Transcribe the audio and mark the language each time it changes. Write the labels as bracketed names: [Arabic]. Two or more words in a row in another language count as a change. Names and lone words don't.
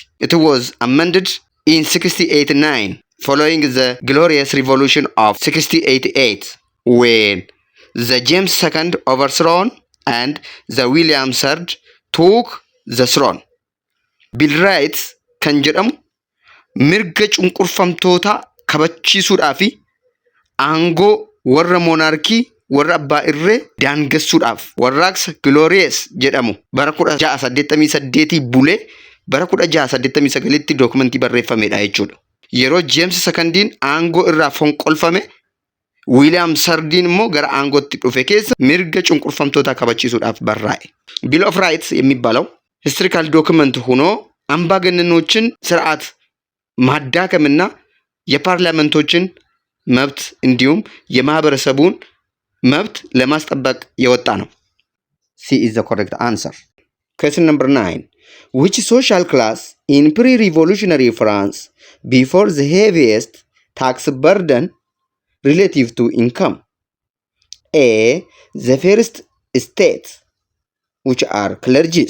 [English] It was amended in 1689 following the Glorious Revolution of 1688 when the James II overthrown and the William III took the throne. [Oromo] Bill Rights kan jedhamu mirga cunqurfamtoota kabachiisuudhaa fi aangoo warra monarkii warra abbaa irree daangessuudhaaf warraaqsa Glorious jedhamu bara 1688 bulee bara 1689tti dookumentii barreeffamedha jechuudha. Yeroo James Secondiin aangoo irraa fonqolfame William Sardin immoo gara aangootti dhufe keessa mirga cunqurfamtoota kabachiisuudhaaf barraa'e. [Amharic] Bill of Rights የሚባለው [English] historical document [Amharic] ሆኖ አምባገነኖችን ስርዓት ማዳከምና የፓርላመንቶችን መብት እንዲሁም የማህበረሰቡን መብት ለማስጠበቅ የወጣ ነው። [English] C is the correct answer. Question number 9. Which social class in pre-revolutionary France before the heaviest tax burden relative to income? A. The first state, which are clergies.